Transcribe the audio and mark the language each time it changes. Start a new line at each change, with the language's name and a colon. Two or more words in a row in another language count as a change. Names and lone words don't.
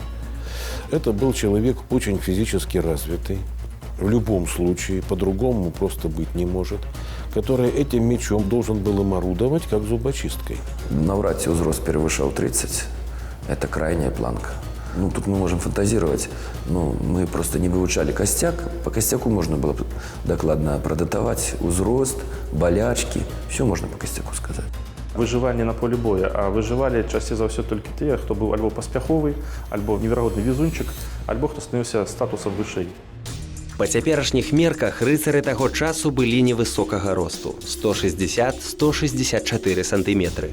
Russian: Это был человек очень физически развитый, в любом случае, по-другому просто быть не может, который этим мечом должен был им орудовать, как зубочисткой. Навряд ли возраст превышал 30. Это крайняя планка. Тут мы можем фантазировать, но мы просто не выучали костяк. По костяку можно было докладно продатовать возраст, болячки. Все можно по костяку сказать.
Belarusian: Выжыванне на полі боя, а выжывалі часцей за ўсё толькі тыя, хто быў альбо паспяховы, альбо неверагодны везунчык, альбо хто становіўся статусам вышэй. Па цяперашніх мерках рыцары таго часу былі невысокага росту 160-164 сантыметры.